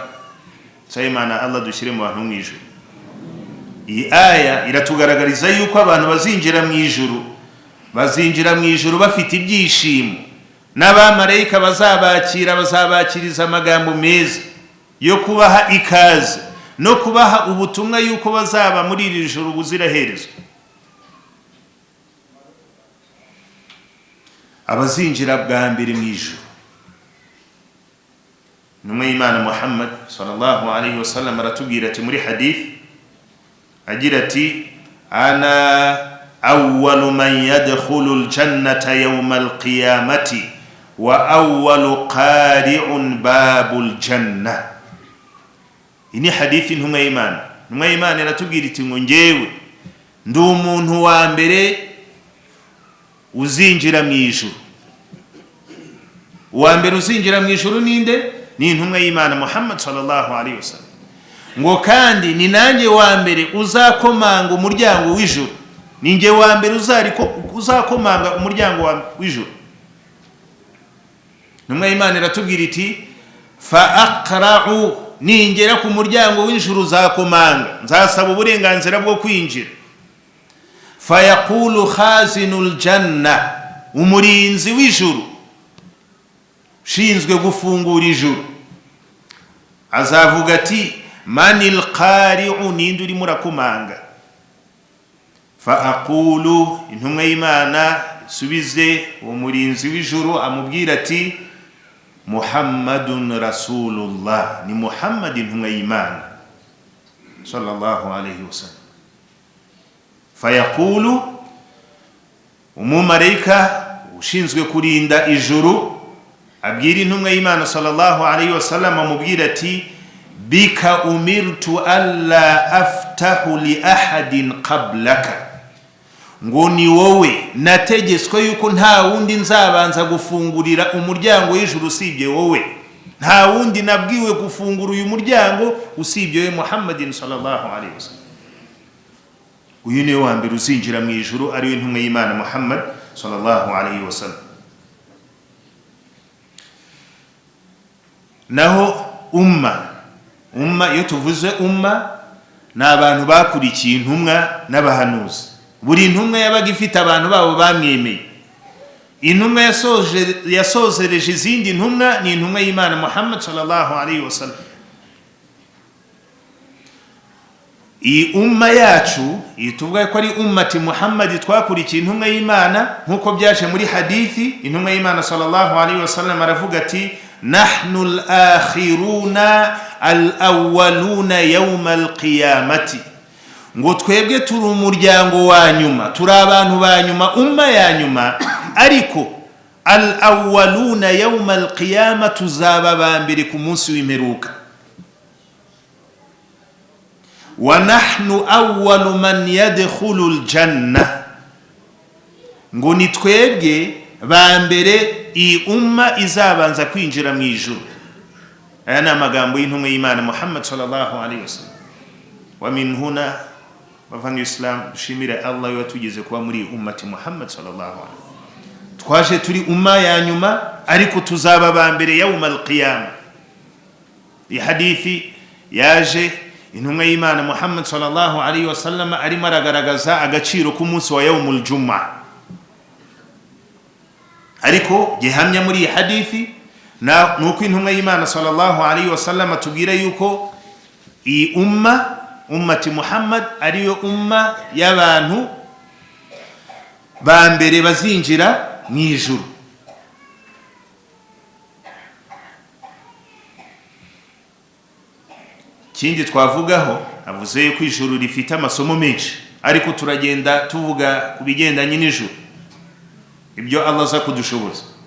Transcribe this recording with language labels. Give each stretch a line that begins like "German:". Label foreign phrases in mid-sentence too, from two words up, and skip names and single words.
Kinyarwanda: Sayimana Allah dushyire mu bantu mu ijuru. Iyi aya iratugaragariza yuko abantu bazinjira mu ijuru, bazinjira mu ijuru bafite ibyishimo, n'abamarayika bazabakiriza amagambo meza yo kubaha ikaze no kubaha ubutumwa yuko bazaba muri iri juru ubuziraherezo. Abazinjira bwa mbere mu ijuru, intumwa y'Imana Muhammad
Arabic: صلى الله عليه وسلم
Kinyarwanda: aratubwira ati muri hadith, agira ati
Arabic: أنا أول من يدخل الجنة يوم القيامة وأول قارع باب الجنة.
Kinyarwanda: Ini hadithi intumwa y'Imana. Intumwa y'Imana iratubwira iti ngo njyewe ndi umuntu wa mbere uzinjira mu ijuru. Uwa mbere uzinjira mu ijuru ninde? Ni intumwa y'Imana Muhammad
Arabic: صلى الله عليه وسلم.
Kinyarwanda: Ngo kandi ni nanjye wa mbere uzakomanga umuryango w'ijuru, ninjye wa mbere uzakomanga umuryango w'ijuru. Intumwa y'Imana iratubwira iti
Arabic: فأقرع,
Kinyarwanda: ningera ku muryango w'ijuru uzakomanga, nzasaba uburenganzira bwo kwinjira.
Arabic: فيقول خازن الجنة,
Kinyarwanda: umurinzi w'ijuru shinzwe gufungura ijuru azavuga ati
Arabic: من القارع,
Kinyarwanda: ninde urimo urakomanga?
Arabic: فأقول,
Kinyarwanda: intumwa y'Imana subize uwo murinzi w'ijuru amubwira ati
Arabic: محمد رسول الله,
Kinyarwanda: ni Muhammad intumwa y'Imana
Arabic: صلى الله عليه وسلم. فيقول,
Kinyarwanda: umumarayika ushinzwe kurinda ijuru abwira intumwa y'Imana
Arabic: صلى الله عليه
Kinyarwanda: wasallam amubwira ati
Arabic: بك أمرت ألا أفتح لأحد قبلك,
Kinyarwanda: ngo ni wowe nategetswe yuko nta wundi nzabanza gufungurira umuryango w'ijuru usibye wowe, nta wundi nabwiwe gufungura uyu muryango usibye we Muhammadin
Arabic: صلى الله عليه وسلم.
Kinyarwanda: Uyu ni wa mbere uzinjira mu ijuru, ari we intumwa y'Imana Muhammad
Arabic: صلى الله عليه وسلم.
Kinyarwanda: Naho umma iyo tuvuze umma ni abantu bakurikiye intumwa n'abahanuzi. Buri ntumwa yabaga ifite abantu babo bamwemeye. Intumwa yasozereje izindi ntumwa ni intumwa y'Imana Muhammad
Arabic: صلى الله عليه وسلم.
Kinyarwanda: Iyi umma yacu ituvuga ko ari ummati Muhammad, twakurikiye intumwa y'Imana nkuko byaje muri hadithi. Intumwa y'Imana
Arabic: صلى الله عليه وسلم
Kinyarwanda: aravuga ati
Arabic: نحن الآخرون الأولون يوم القيامة,
Kinyarwanda: ngo twebwe turi umuryango wa nyuma, turi abantu ba nyuma, umma ya nyuma, ariko
Arabic: الأولون يوم القيامة,
Kinyarwanda: tuzaba ba mbere ku munsi w'imperuka.
Arabic: ونحن أول من يدخل الجنة,
Kinyarwanda: ngo ni twebwe ba mbere iyi umma izabanza kwinjira mu ijuru. Aya ni amagambo y'intumwa y'Imana Muhammad
Arabic: صلى الله عليه وسلم. ومن هنا
Kinyarwanda: bavanga Islam, dushimire Allah yatugeze kuba muri ummati Muhammad
Arabic: صلى الله عليه وسلم.
Kinyarwanda: Twaje turi umma ya nyuma, ariko tuzaba ba mbere
Arabic: يوم القيامة.
Kinyarwanda: Iyi hadithi yaje intumwa y'Imana Muhammad
Arabic: صلى الله عليه وسلم
Kinyarwanda: arimo aragaragaza agaciro k'umunsi wa
Arabic: يوم الجمعة.
Kinyarwanda: Ariko gihamya muri hadithi nuko intumwa y'Imana
Arabic: صلى الله عليه وسلم
Kinyarwanda: atubwira yuko iyi ummati Muhammad ariyo umma y'abantu ba mbere bazinjira mu ijuru. Kindi twavugaho, avuze yuko ijuru rifite amasomo menshi, ariko turagenda tuvuga kubigendanye n'ijuru, ibyo Allah aza kudushoboza.